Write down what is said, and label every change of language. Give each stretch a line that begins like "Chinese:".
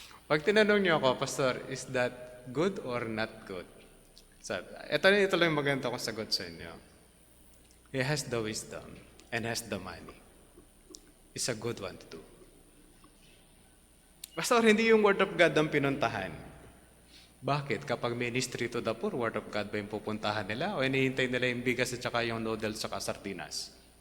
Filipino: Pag tinanong niyo ako,
English: Pastor, is that good or not good?
Filipino: So, ito lang maganda kong sagot sa inyo.
English: He has the wisdom and has the money. It's a good one to do.
Filipino: Pastor, hindi yung Word of God ang pinuntahan. Bakit? Kapag
English: ministry to the poor,
Filipino: Word of God ba yung pupuntahan nila? O hinihintay nila yung bigas at saka yung noodles at saka sardinas?